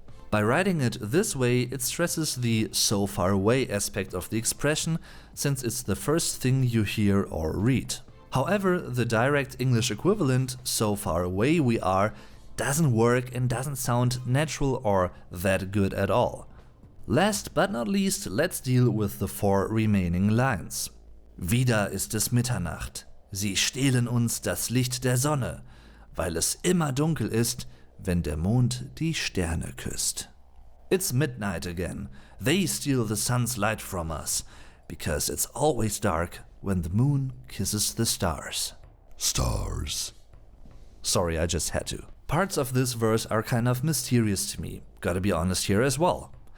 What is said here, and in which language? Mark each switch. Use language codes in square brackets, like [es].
[en] By writing it this way, it stresses the so far away aspect of the expression, since it's the first thing you hear or read. However, the direct English equivalent, so far away we are, doesn't work and doesn't sound natural or that good at all. Last but not least, let's deal with the 4 remaining lines. [de] Wieder ist es Mitternacht. Sie stehlen uns das Licht der Sonne, weil es immer dunkel ist, wenn der Mond die Sterne küsst. [en] It's midnight again. They steal the sun's light from us, because it's always dark when the moon kisses the stars. Stars. Sorry, I just had to. Parts of this verse are kind of mysterious to me, gotta be honest here as well.